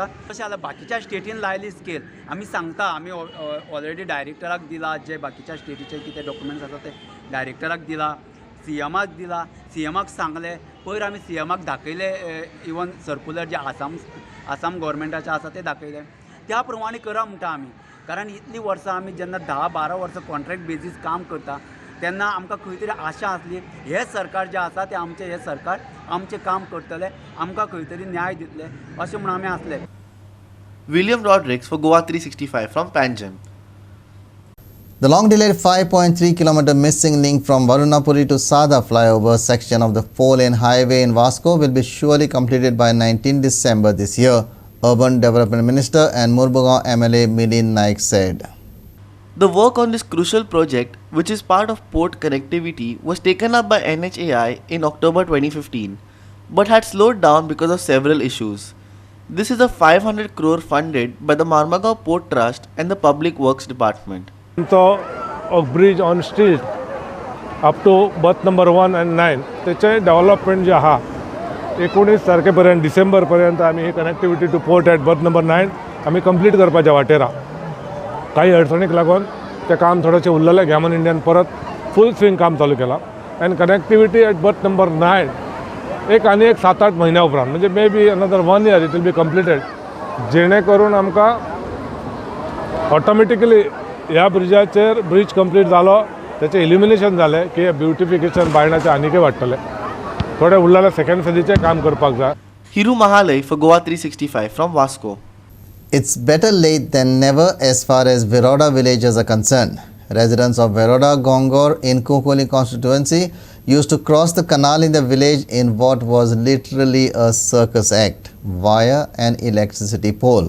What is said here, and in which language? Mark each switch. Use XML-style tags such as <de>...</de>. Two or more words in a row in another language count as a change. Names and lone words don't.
<kok>तशें जाल्यार बाकीच्या स्टेटीन लायली स्केल आमी सांगता, आमी ऑलरेडी डायरेक्टराक दिला, जे बाकीच्या स्टेटीचे कितें डॉक्युमेंट्स आसा ते डायरेक्टराक दिला, सीएमाक दिला, सीएमाक सांगले, पयर आमी सीएमाक दाखयले, इवन सर्क्युलर जे आसाम गव्हर्मेंटाचे आसा ते दाखयले, त्या प्रमाणे करा म्हणटा आमी. कारण इतलीं वर्सां आमी जेन्ना 10-12 वर्सां</kok> <en>contract basis</en> <kok>काम करता तेन्ना आमकां खंय तरी आशा आसली हे सरकार जें आसा तें आमचें हे सरकार आमचें काम करतलें, आमकां खंय तरी न्याय दितलें अशें म्हणून आमी आसले.</kok> <en>William Rodriguez for Goa 365 from Panjim. The long-delayed 5.3 km missing link from Varunapuri to Sada flyover section of the 4-lane highway in Vasco will be surely completed by 19 December this year, Urban Development Minister and Murmugaon MLA Milind Naik said. The work on this crucial project, which is part of port connectivity, was taken up by NHAI in October 2015, but had slowed down because of several issues. This is a 500 crore funded by the Marmagaon Port Trust and the Public Works Department.</en> <kok>तो</kok> <en>bridge on steel up to berth number 1 and 9</en> <kok>त्याचे डेव्हलपमेंट जे आहा 19 तारखेपर्यंत डिसेंबर पर्यंत आम्ही ही</kok> <en>connectivity to port at berth number 9</en> <kok>आम्ही कंप्लीट करपाच्या वाटेर आहा. काही अडचणीक लागून ते काम थोडेशें उरलेलें, गॅमन इंडियान परत</kok> <en>full swing</en> <kok>काम चालू केला.</kok> <en>and connectivity at berth number 9</en> <kok>आनी एक 7-8 म्हयन्या उपरांत म्हणजे</kok> <en>may be another 1 year it will be completed,</en> <kok>जेणे करून आमकां ऑटोमॅटिकली ह्या ब्रिजाचेर ब्रिज कंप्लीट जालो, त्याचें इल्युमिनेशन जालें की ब्युटिफिकेशन बायणाचें आनीकय वाडटलें. थोडे उरलेले सेकंड फेजीचें काम करपाक जाय.</kok> <en>Hiru Mahalay for Goa 365 from Vasco. It's better late than never as far as Viroda villagers are concerned. Residents of Viroda Gongor in Kokoli constituency used to cross the canal in the village in what was literally a circus act via an electricity pole.</en>